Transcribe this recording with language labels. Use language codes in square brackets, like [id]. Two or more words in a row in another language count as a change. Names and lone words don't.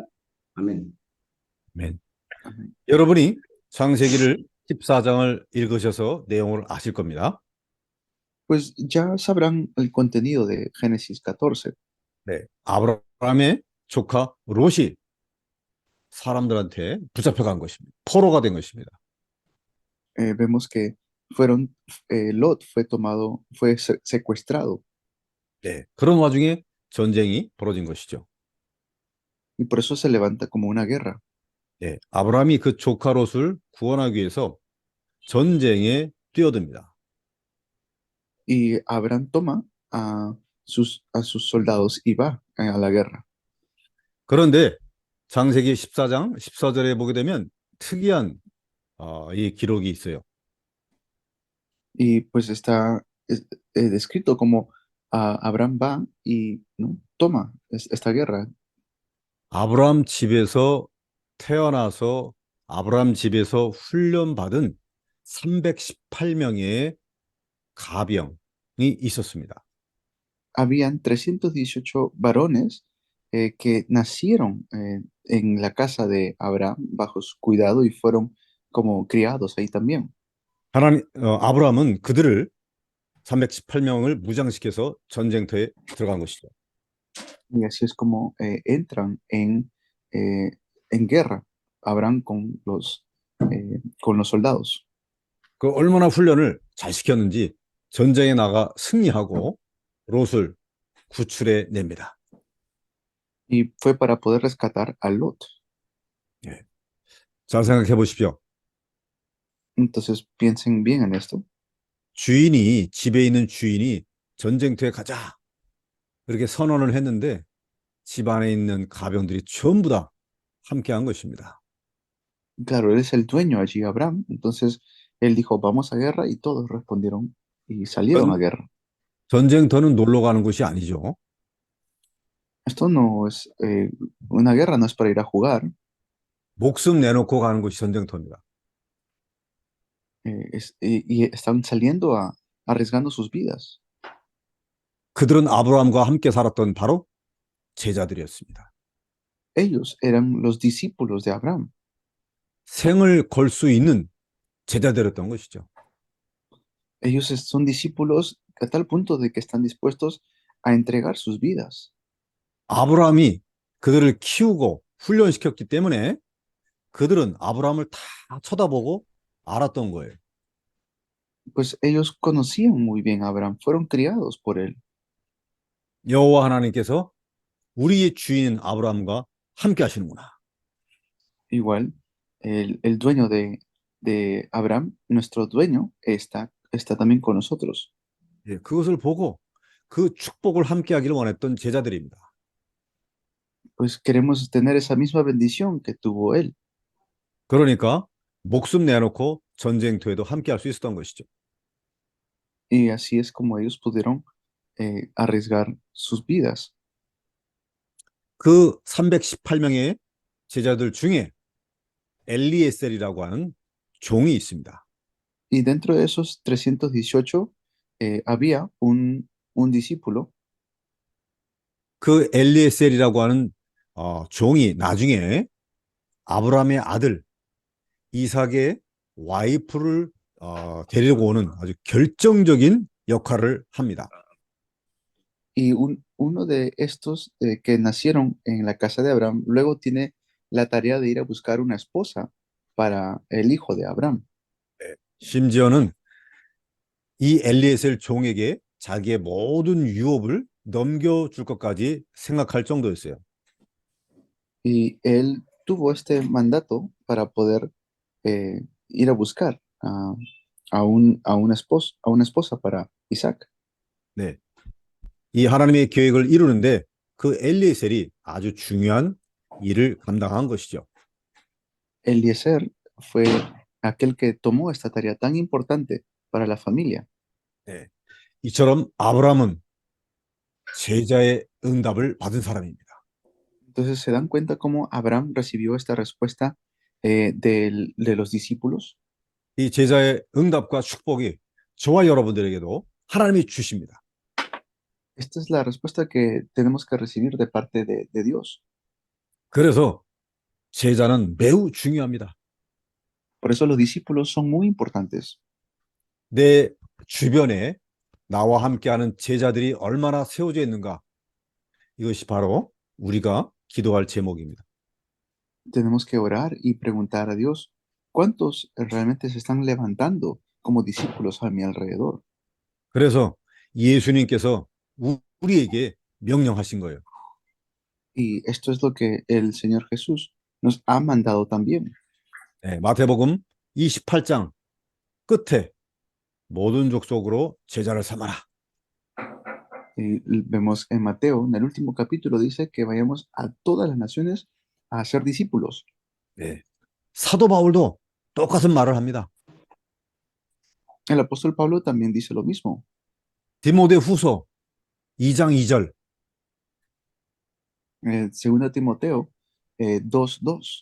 [es] Amén. [ko] 아멘. [es] Amén. [ko] 여러분이 창세기를 14장을 읽으셔서 내용을 아실 겁니다. [es] Pues ya sabrán el contenido de Génesis 14. [ko] 네. 아브라함의 조카 롯이 사람들한테 붙잡혀간 것입니다. 포로가 된 것입니다. [es] Vemos que Lot fue tomado, fue secuestrado [ko] 네. 그런 와중에 전쟁이 벌어진 것이죠. [es] y por eso se levanta como una guerra. [ko] 네. 아브라함이 그 조카 롯을 구원하기 위해서 전쟁에 뛰어듭니다. [es] Y Abraham toma a sus soldados y va a la guerra. [ko] 그런데 창세기 14장 14절에 보게 되면 특이한 이 기록이 있어요. [es] Y pues está descrito como Abraham va y, ¿no?, toma esta guerra. [ko] 아브라함 집에서 태어나서 아브라함 집에서 훈련받은 318명의 가병이 있었습니다. [es] Habían 318 varones que nacieron en la casa de Abraham bajo su cuidado y fueron como criados ahí también. [ko] 아브라함은 그들을 318명을 무장시켜서 전쟁터에 들어간 것이죠. [es] Y así es como entran en guerra Abraham con los soldados. [ko] 그 얼마나 훈련을 잘 시켰는지 전쟁에 나가 승리하고 롯을 구출해 냅니다. [es] Y fue para poder rescatar a Lot. [ko] 잘 생각해 보십시오. [es] Entonces piensen bien en esto. [ko] 집에 있는 주인이 전쟁터에 가자 그렇게 선언을 했는데 집 안에 있는 가병들이 전부 다 함께한 것입니다. [es] Claro, él es el dueño allí, Abraham. Entonces él dijo, vamos a guerra, y todos respondieron y salieron a guerra. [ko] 전쟁터는 놀러 가는 곳이 아니죠. [es] Esto no es, una guerra no es para ir a jugar, [ko] 목숨 내놓고 가는 곳이 전쟁터입니다. [es] y están saliendo arriesgando sus vidas. [ko] 그들은 아브라함과 함께 살았던 바로 제자들이었습니다. [es] Ellos eran los discípulos de Abraham. [ko] 생을 걸 수 있는 제자들이었던 것이죠. [es] Ellos son discípulos a tal punto de que están dispuestos a entregar sus vidas. [ko] 아브라함이 그들을 키우고 훈련시켰기 때문에 그들은 아브라함을 다 쳐다보고 알았던 거예요. [es] Pues ellos conocían muy bien a Abraham, fueron criados por él. [ko] 여호와 하나님께서 우리의 주인인 아브라함과 함께 하시는구나. [es] Igual, el dueño de Abraham, nuestro dueño, está también con nosotros. [ko] 예, 그것을 보고 그 축복을 함께 하기를 원했던 제자들입니다. [es] Pues queremos tener esa misma bendición que tuvo él. [ko] 그러니까 목숨 내놓고 전쟁터에도 함께 할 수 있었던 것이죠. [es] Y así es como ellos pudieron arriesgar sus vidas. [ko] 그 318명의 제자들 중에 엘리에셀이라고 하는 종이 있습니다. [es] Y dentro de esos 318 había un discípulo. [ko] 그 엘리에셀이라고 하는 종이 나중에 아브라함의 아들 이삭의 와이프를 데리고 오는 아주 결정적인 역할을 합니다. [es] Y uno de estos que nacieron en la casa de Abraham, luego tiene la tarea de ir a buscar una esposa para el hijo de Abraham. [ko] 심지어는 이 엘리에셀 종에게 자기의 모든 유업을 넘겨줄 것까지 생각할 정도였어요. [es] Y él tuvo este mandato para poder ir a buscar a una esposa para Isaac. [ko] 네. 이 하나님의 계획을 이루는데 그 엘리에셀이 아주 중요한 일을 감당한 것이죠. [es] Eliezer fue aquel que tomó esta tarea tan importante para la familia. [ko] 네. 이처럼 아브라함은 제자의 응답을 받은 사람입니다. [es] Entonces se dan cuenta cómo Abraham recibió esta respuesta de los discípulos. [ko] 이 제자의 응답과 축복이 저와 여러분들에게도 하나님이 주십니다. [es] Esta es la respuesta que tenemos que recibir de parte de Dios. [ko] 그래서 제자는 매우 중요합니다. [es] Por eso los discípulos son muy importantes. [ko] 내 주변에 나와 함께하는 제자들이 얼마나 세워져 있는가? 이것이 바로 우리가 기도할 제목입니다. [es] Tenemos que orar y preguntar a Dios, ¿cuántos realmente se están levantando como discípulos a mi alrededor? [ko] 그래서 예수님께서 우리에게 명령하신 거예요. [es] Y esto es lo que el Señor Jesús nos ha mandado también. [ko] 네, 마태복음 28장 끝에 모든 족속으로 제자를 삼아라. [es] Y vemos en Mateo, en el último capítulo, dice que vayamos a todas las naciones a ser discípulos. [ko] 네. 사도 바울도 똑같은 말을 합니다. [es] El apóstol Pablo también dice lo mismo. [ko] 디모데후서 2장 2절. [es] Segunda Timoteo 2:2.